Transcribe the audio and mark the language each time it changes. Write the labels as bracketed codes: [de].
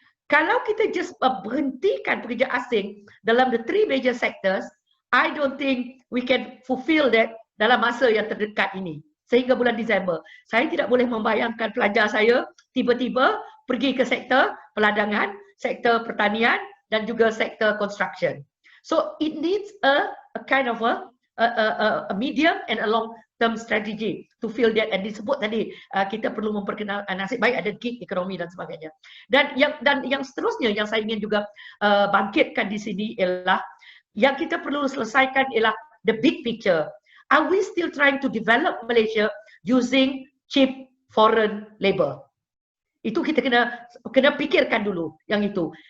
[ms] Kalau kita [en] just [ms] berhentikan pekerja asing dalam [en] the 3 major sectors, I don't think we can fulfill that [ms] dalam masa yang terdekat ini. Sehingga bulan Disember. Saya tidak boleh membayangkan pelajar saya tiba-tiba pergi ke sektor peladangan, sektor pertanian dan juga sektor construction. [en] So it needs a kind of a medium and a long term strategy to fill that. [ms] And disebut tadi kita perlu memperkenalkan nasib baik ada gig ekonomi dan sebagainya. Dan yang seterusnya yang saya ingin juga bangkitkan di sini ialah yang kita perlu selesaikan ialah [en] the big picture. Are we still trying to develop Malaysia using cheap foreign labor? [ms] Itu kita kena fikirkan dulu yang itu.